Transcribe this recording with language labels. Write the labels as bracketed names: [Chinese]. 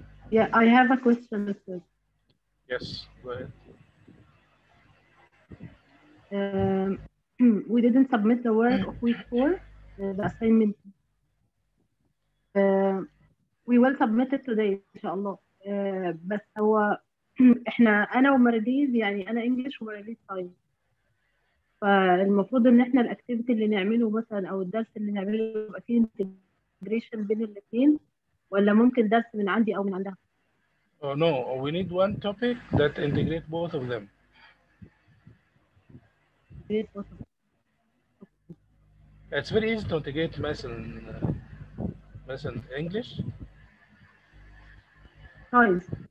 [English] Yeah, I have a question, Mr. Yes, go ahead. Um, we didn't submit the work of week 4, the assignment. Uh, we will submit it today إن شاء الله. [Arabic] بس هو أنا ومرديز، يعني أنا إنجلش ومرديز ساينس، فالمفروض إن إحنا الأكتيفيتي اللي نعمله مثلا أو الدرس اللي نعمله يبقى فيه انتجريشن بين الاثنين، ولا ممكن درس من عندي أو من عندها؟ [English] Oh no, we need one topic that integrate both of them. It's very easy to integrate مثلا English. Science.